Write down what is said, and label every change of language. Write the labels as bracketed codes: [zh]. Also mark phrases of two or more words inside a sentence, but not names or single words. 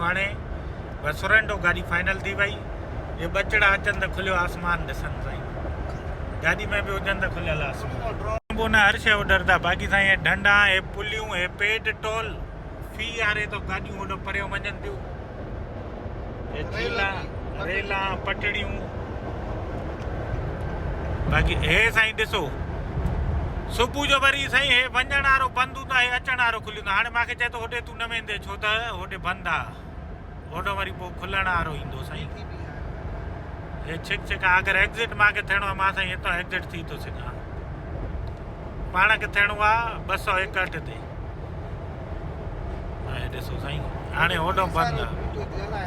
[sd] हाणे बसि सुरंडो गाॾी फाइनल थी वई। ये बचड़ा अचनि त खुलियो आसमान ॾिसनि साईं, गाॾी में बि हुजनि त खुलियल आसमान। पोइ न हर शइ उॾरंदा। बाक़ी साईं हे ढंडा, हे पुलियूं, हे पेड टोल फी वारे तो गाॾियूं होॾो परियों वञनि थियूं। हे झीला रेला पटड़ियूं। बाक़ी हे साईं ॾिसो सुबुह जो वरी साईं हे वञण वारो बंदि हूंदो आहे अचण वारो खुली हूंदो आहे हाणे मूंखे चए थो होॾे तूं न वेंदे छो त होॾे बंदि आहे होॾो वरी पोइ खुलण वारो ईंदो साईं हे छिक छिक आहे अगरि एग्ज़िट मूंखे थियणो आहे मां साईं हितां एग्ज़िट थी थो सघां पाण खे थियणो आहे 261 ते ऐं ॾिसो साईं हाणे होॾो बंदि आहे